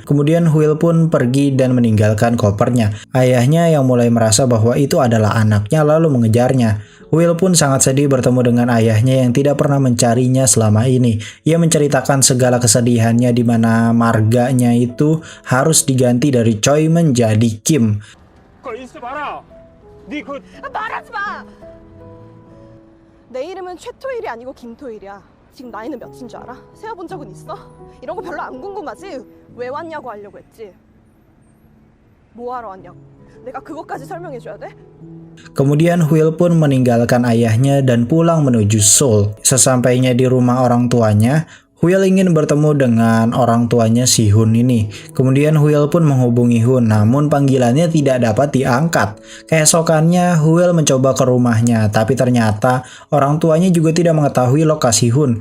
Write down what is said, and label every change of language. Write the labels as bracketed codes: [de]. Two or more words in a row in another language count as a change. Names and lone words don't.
[id] Kemudian Will pun pergi dan meninggalkan kopernya. Ayahnya yang mulai merasa bahwa itu adalah anaknya lalu mengejarnya. Will pun sangat sedih bertemu dengan ayahnya yang tidak pernah mencarinya selama ini. Ia menceritakan segala kesedihannya di mana marganya itu harus diganti dari Choi menjadi Kim. [ko] 그거 인수 봐라. 네그 말하지 마! 내 이름은 최토일이 아니고 김토일이야. 지금 나이는 몇인 줄 알아? 세어본 적은 있어? 이런 거 별로 안 궁금하지? 왜 왔냐고 하려고 했지? 뭐 하러 왔냐고. 내가 그것까지 설명해줘야 돼? [id] Kemudian Will pun meninggalkan ayahnya dan pulang menuju Seoul. Sesampainya di rumah orang tuanya, Will ingin bertemu dengan orang tuanya si Hun ini. Kemudian Will pun menghubungi Hun, namun panggilannya tidak dapat diangkat. Keesokannya Will mencoba ke rumahnya, tapi ternyata orang tuanya juga tidak mengetahui lokasi Hun.